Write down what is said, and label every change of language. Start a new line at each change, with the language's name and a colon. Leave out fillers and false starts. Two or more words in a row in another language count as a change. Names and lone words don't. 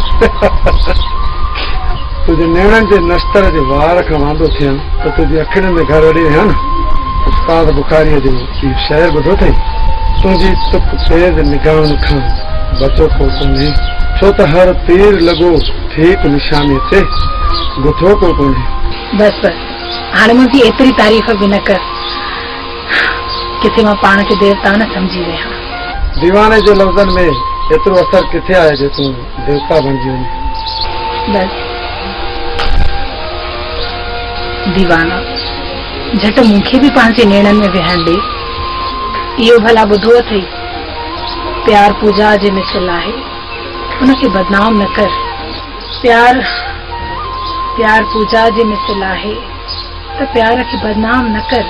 Sindhi: तुंहिंजे नेणनि जे नश्तर जे वार खां वांदो थियनि त तुंहिंजी अखियुनि में घर वठी विया न। उस्ताद बुखारीअ जो इहो शहर ॿुधो अथई, तुंहिंजी तुप तेज़ निगाहनि खां बचो को कोन्हे, छो त हर तीर लॻो ठीक निशाने ते गुथो को कोन्हे। बस हाणे मुंहिंजी एतिरी तारीफ़ बि न कर, किथे मां पाण खे देवता न सम्झी विया। दीवाने जे लफ़्ज़नि में एतिरो असर किथे आहे जो तूं देवता बणिजी वञे? बस दीवाना झट मूंखे बि पंहिंजे नेणनि में विहण ॾे। इहो भला ॿुधो अथई प्यार पूजा जे मिसल आहे, उनखे बदनाम न कर। प्यार प्यार पूजा जे मिसल आहे त प्यार खे बदनाम न कर।